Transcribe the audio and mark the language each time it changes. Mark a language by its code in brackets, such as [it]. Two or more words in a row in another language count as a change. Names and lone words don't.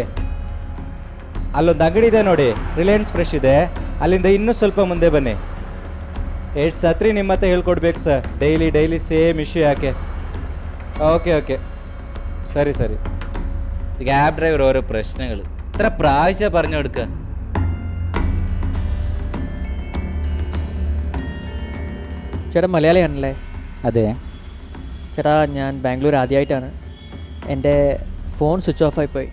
[kn] ಅಲ್ಲೊಂದು ಅಂಗಡಿ ಇದೆ ನೋಡಿ, ರಿಲಯನ್ಸ್ ಫ್ರೆಶ್ ಇದೆ, ಅಲ್ಲಿಂದ ಇನ್ನೂ ಸ್ವಲ್ಪ ಮುಂದೆ ಬನ್ನಿ. ಎಷ್ಟು ಸತ್ರಿ ನಿಮ್ಮ ಹತ್ರ ಹೇಳ್ಕೊಡ್ಬೇಕು ಸರ್, [en] daily same issue [kn] ಯಾಕೆ? [ml] ഓക്കെ സരി [en] cab driver [ml] ഓരോ പ്രശ്നങ്ങൾ ഇത്ര പ്രാവശ്യം പറഞ്ഞു കൊടുക്കുക. ചേട്ടാ മലയാളിയാണല്ലേ? അതെ ചേട്ടാ ഞാൻ ബാംഗ്ലൂർ ആദ്യമായിട്ടാണ്. എൻ്റെ ഫോൺ [en] switch off [ml] ആയിപ്പോയി.